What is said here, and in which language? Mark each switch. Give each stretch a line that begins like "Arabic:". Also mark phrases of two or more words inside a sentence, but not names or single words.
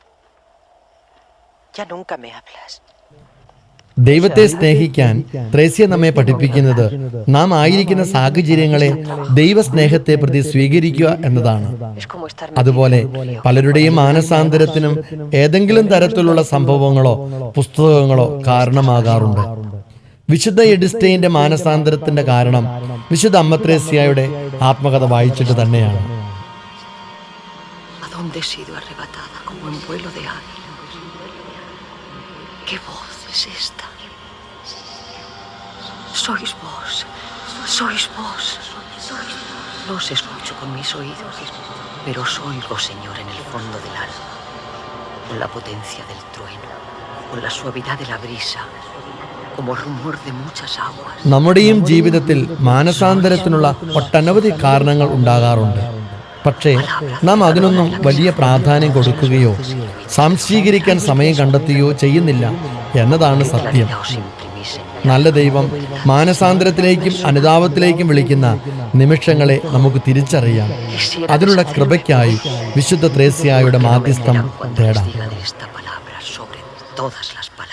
Spanish: Ya nunca me hablas.
Malayalam: ദൈവത്തെ സ്നേഹിക്കാൻ ത്രേസ്യ നമ്മെ പഠിപ്പിക്കുന്നത് നാം ആയിരിക്കുന്ന സാഹചര്യങ്ങളെ ദൈവസ്നേഹത്തെ പ്രതി സ്വീകരിക്കുക എന്നതാണ്.
Spanish: Es como estar
Malayalam: അതുപോലെ പലരുടെയും മാനസാന്തരത്തിനും ഏതെങ്കിലും തരത്തിലുള്ള സംഭവങ്ങളോ പുസ്തകങ്ങളോ കാരണമാകാറുണ്ട്. വിശുദ്ധ എഡിസ്റ്റൈന്റെ മാനസാന്തരത്തിന്റെ കാരണം വിശുദ്ധ അമ്മ ത്രേസ്യയുടെ ആത്മകഥ വായിച്ചിട്ട് തന്നെയാണ്.
Spanish: ¿A dónde he sido arrebatada como en vuelo de águila? ¿Qué voz es esta? Sois vos, sois vos. No os escucho con mis oídos, pero os oigo, Señor, en el fondo del alma, con la potencia del trueno, con la suavidad de la brisa, como rumor de muchas aguas.
Malayalam: നമ്മുടെയും ജീവിതത്തിൽ മാനസാന്തരത്തിനുള്ള ഒട്ടനവധി കാരണങ്ങൾ ഉണ്ടാകാറുണ്ട്. പക്ഷേ നാം അതിനൊന്നും വലിയ പ്രാധാന്യം കൊടുക്കുകയോ സംശീകരിക്കാൻ സമയം കണ്ടെത്തുകയോ ചെയ്യുന്നില്ല എന്നതാണ് സത്യം. നല്ല ദൈവം മാനസാന്തരത്തിലേക്കും അനുതാപത്തിലേക്കും വിളിക്കുന്ന നിമിഷങ്ങളെ നമുക്ക് തിരിച്ചറിയാം. അതിനുള്ള കൃപയ്ക്കായി വിശുദ്ധ ത്രേസ്യായുടെ മാധ്യസ്ഥം തേടാം.
Spanish: Esta palabra sobre todas las